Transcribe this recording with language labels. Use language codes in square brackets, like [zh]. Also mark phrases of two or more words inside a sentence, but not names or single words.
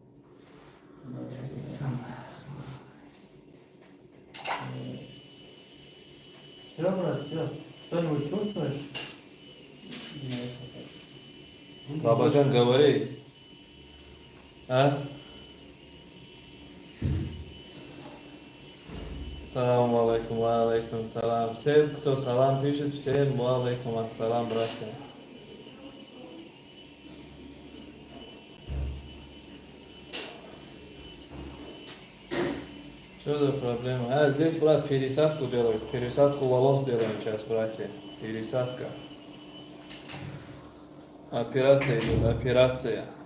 [ru] Все, брат, все. Что-нибудь чувствуешь? Бабаджан, говори. А? [ar] سلام عليكم، وعليكم السلام. [ru] Все, кто салам пишет, всем [ar] وعليكم السلام, [ru] братья. Что за проблема? А, здесь, брат, пересадку делают. Пересадку волос делаем сейчас, братья. Пересадка. Операция идет, операция.